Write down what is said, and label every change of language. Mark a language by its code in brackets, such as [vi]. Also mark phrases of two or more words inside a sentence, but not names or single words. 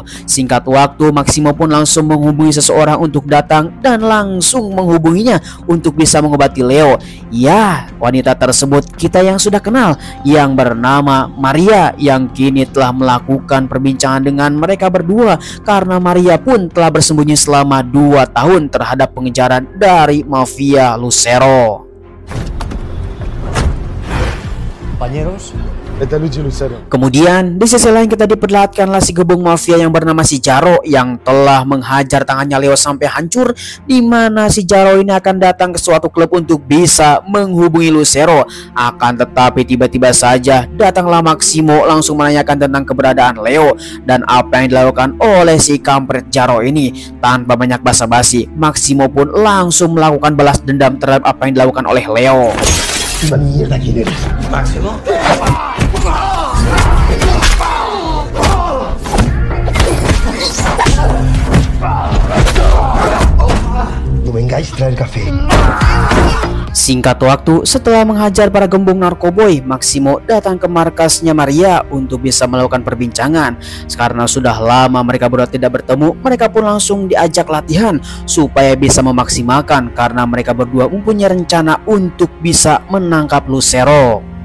[id] Singkat waktu, Maximo pun langsung menghubungi seseorang untuk datang dan langsung menghubunginya untuk bisa mengobati Leo. Ya, wanita tersebut kita yang sudah kenal, yang bernama Maria, yang kini telah melakukan perbincangan dengan mereka berdua, karena Maria pun telah bersembunyi selama 2 tahun terhadap pengejaran dari mafia Lucero. [es] Compañeros. [id] Kemudian di sisi lain kita diperlihatkanlah si gembong mafia yang bernama si Jaro yang telah menghajar tangannya Leo sampai hancur, di mana si Jaro ini akan datang ke suatu klub untuk bisa menghubungi Lucero. Akan tetapi tiba-tiba saja datanglah Maximo langsung menanyakan tentang keberadaan Leo dan apa yang dilakukan oleh si kampret Jaro ini. Tanpa banyak basa-basi, Maximo pun langsung melakukan balas dendam terhadap apa yang dilakukan oleh Leo. [es] Mierda, ¿quién eres? Máximo. No vengáis a traer café. [id] Singkat waktu, setelah menghajar para gembong narkoboy, Maximo datang ke markasnya Maria untuk bisa melakukan perbincangan. Karena sudah lama mereka berdua tidak bertemu, mereka pun langsung diajak latihan supaya bisa memaksimalkan, karena mereka berdua mempunyai rencana untuk bisa menangkap Lucero.